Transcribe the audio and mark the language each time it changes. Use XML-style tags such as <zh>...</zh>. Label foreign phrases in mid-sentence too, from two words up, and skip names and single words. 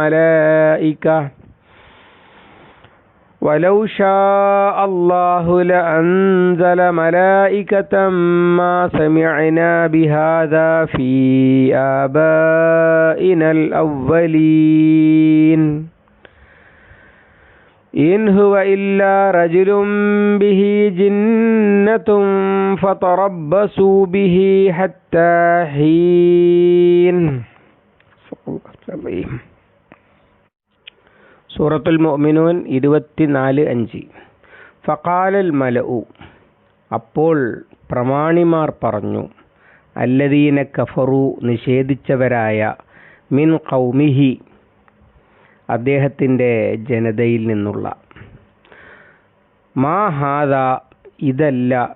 <ar>ملائكة ما سمعنا بهذا في آبائنا الأولين إن هو إلا رجل به جنة فتربصوا به حتى حين.</ar> <ml>സൂറത്തുൽ മുഅ്മിനൂൻ 24:5.</ml> <ar>فقال الملأ,</ar> <ml>അപ്പോൾ പ്രമാണിമാർ പറഞ്ഞു,</ml> <ar>الذين كفروا,</ar> <ml>നിഷേധിച്ചവരായ,</ml> <ar>من قومه,</ar> <ml>അദ്ദേഹത്തിൻ്റെ ജനതയിൽ നിന്നുള്ള,</ml> <ar>ما هذا,</ar> <ml>ഇതല്ല,</ml>